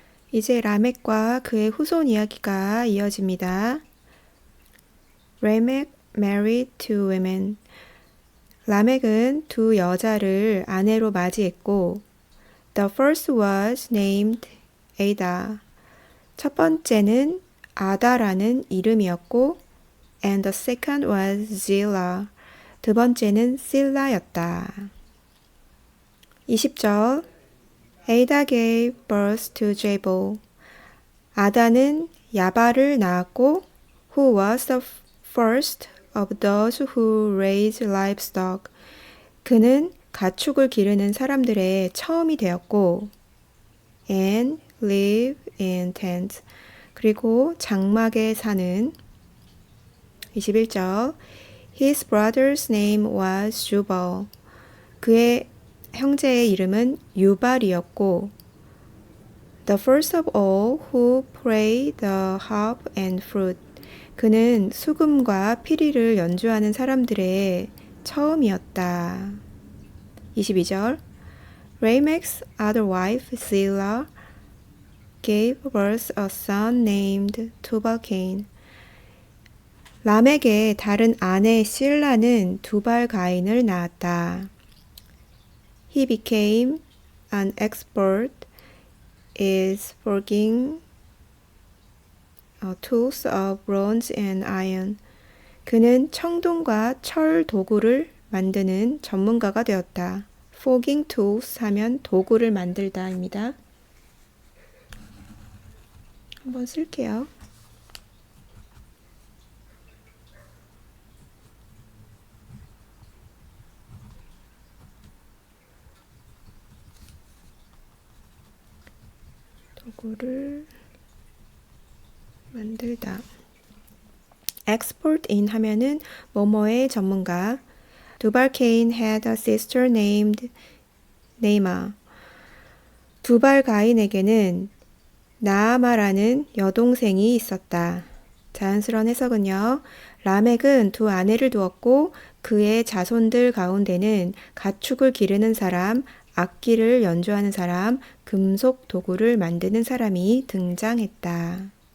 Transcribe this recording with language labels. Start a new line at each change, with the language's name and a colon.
Korean: 이제 라멕과 그의 후손 이야기가 이어집니다.
English: Lamech married two women.
Korean: 라멕은 두 여자를 아내로 맞이했고
English: The first was named Ada.
Korean: 첫 번째는 아다라는 이름이었고
English: And the second was Zillah.
Korean: 두 번째는 실라였다.
English: 20절 Ada gave birth to Jabal.
Korean: 아다는 야발을 낳았고
English: who was the first of those who raise livestock.
Korean: 그는 가축을 기르는 사람들의 처음이 되었고,
English: and live in tents.
Korean: 그리고 장막에 사는 21절.
English: His brother's name was Jubal.
Korean: 그의 형제의 이름은 유발이었고,
English: the first of all who played the harp and flute.
Korean: 그는 수금과 피리를 연주하는 사람들의 처음이었다. 22절.
English: Lamech's other wife, Zillah, gave birth a son named Tubal-Cain.
Korean: 람에게 다른 아내 실라는 두발 가인을 낳았다.
English: He became an expert in forging tools of bronze and iron.
Korean: 그는 청동과 철 도구를 만드는 전문가가 되었다. Forging tools 하면 도구를 만들다입니다. 한번 쓸게요. 도구를 만들다. Expert in 하면은 뭐뭐의 전문가.
English: 두발-Cain had a sister named Naamah.
Korean: 두발-가인에게는 나아마라는 여동생이 있었다. 자연스러운 해석은요. 라멕은 두 아내를 두었고 그의 자손들 가운데는 가축을 기르는 사람, 악기를 연주하는 사람, 금속 도구를 만드는 사람이 등장했다.